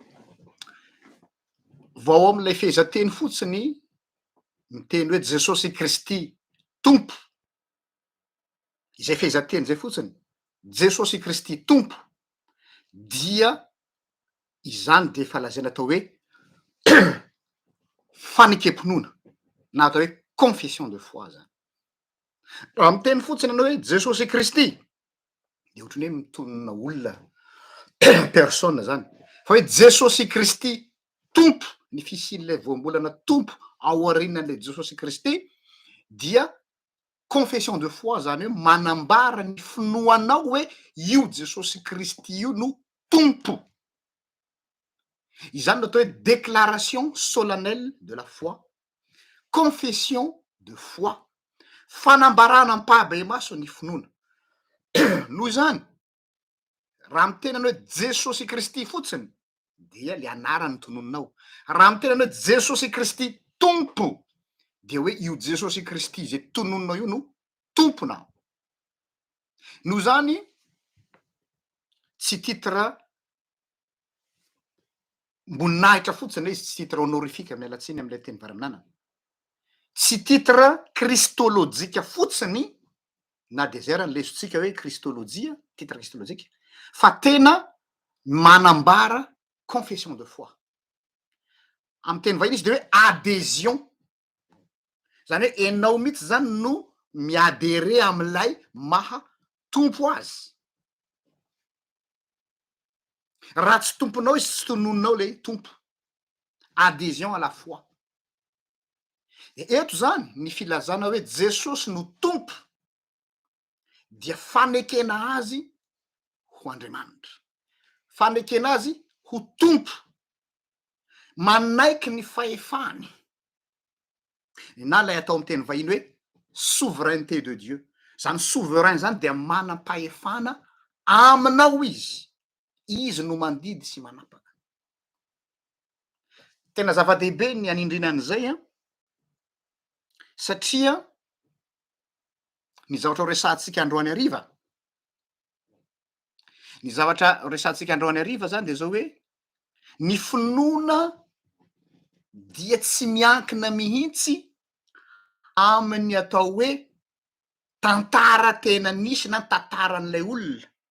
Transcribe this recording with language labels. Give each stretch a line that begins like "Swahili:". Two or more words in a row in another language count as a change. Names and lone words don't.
Malagasy: Vao amin'ilay fehezanteny fotsiny miteny hoe Jesosy Kristy tompo, izay fehezanteny zay fotsiny, Jesosy Kristy tompo, dia izany de efa lazaina atao hoe fanekam-pinoana na atao hoe
French: confession de foi
Malagasy: zany. Raha miteny fotsiny ianao hoe Jesosy Kristy de ohatrany hoe mitonona olona personne zany, fa hoe Jesosy Kristy tompo, ny fisian'ilay voambolana tompo ao aorianan'ilay Jesosy Kristy dia
French: confession de foi
Malagasy: zany hoe manambara ny finoanao hoe io Jesosy Kristy io no tompo. Izany no atao hoe
French: déclaration solennelle de la foi, confession de foi,
Malagasy: fanambarana ampahabe maso ny finoana. Noho izany, raha miteny anao hoe Jesosy Kristy fotsiny dia le anarany tonononao. Raha miteny anao hoe Jesosy Kristy tompo dia hoe io Jesosy Kristy zay tonononao io no tomponao. Noho izany tsy titre mboninahitra fotsiny izy, tsy
French: titre honorifique
Malagasy: amin'ny alatsiny amin'ilay teny varaminana, tsy titre kristolojika fotsiny, na de zay raha ny lesontsika hoe kristolojia, titre kristolojika, fa tena manambara
French: confession de foi.
Malagasy: Amin'ny teny vahiny izy de hoe adhésion, zany hoe enao mihitsy zany no miadere amin'ilay maha tompo azy. Raha tsy tomponao izy tsy tonononao le tompo.
French: Adhésion à la foi.
Malagasy: E eto zany ny filazana hoe Jesosy no tompo dia fanekena azy ho Andriamanitra, fanekena azy ho tompo. manaiky ny fahefany na lay atao amin'ny teny vahiny hoe
French: souveraineté de Dieu.
Malagasy: Zany souverain zany dia manam-pahefana aminao izy no mandidy sy manapaka. Tena zava-dehibe ny anindrina an'izay satria ny zavatra resantsika androany hariva, ny zavatra resantsika androany hariva zany de zao hoe ny finoana dia tsy miankina mihitsy amin'ny atao hoe tantara tena nisy na tantaran'ilay olona.